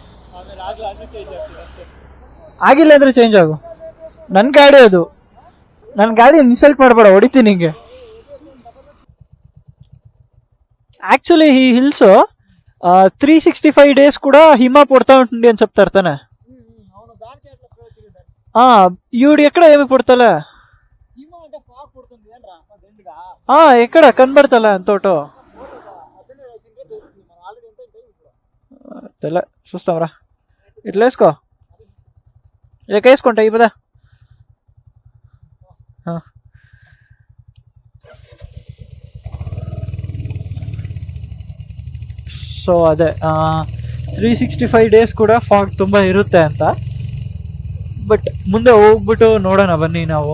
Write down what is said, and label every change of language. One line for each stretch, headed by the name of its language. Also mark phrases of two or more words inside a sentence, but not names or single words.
Kannada: ಆಗಿಲ್ಲ ಅಂದ್ರೆ ಚೇಂಜ್ ಆಗು. ನನ್ ಗಾಡಿ ಅದು. ನನ್ ಗಾಡಿ ಇನ್ಸಲ್ಟ್ ಮಾಡಬೇಡ, ಹೊಡಿತೀನಿ ನಿಂಗೆ. ಆಕ್ಚುಲಿ ಈ ಹಿಲ್ಸ್ 365 ಡೇಸ್ ಕೂಡ ಹಿಮ ಪಡ್ತಾ
Telugu: ఉంటుంది అని చెప్తారు
Kannada: ತಾನೆ.
Telugu: ఈవిడ ఎక్కడ ఏమి పుడతలే. ఎక్కడ కనబడతలే అంతోటో తెల చూస్తాంరా. ఇట్లా వేసుకో, ఇక వేసుకుంటా ఈ పదా.
Kannada: ಸೊ ಅದೇ 365 ಡೇಸ್ ಕೂಡ ಫಾಗ್ ತುಂಬ ಇರುತ್ತೆ ಅಂತ. ಬಟ್ ಮುಂದೆ ಹೋಗ್ಬಿಟ್ಟು ನೋಡೋಣ ಬನ್ನಿ ನಾವು.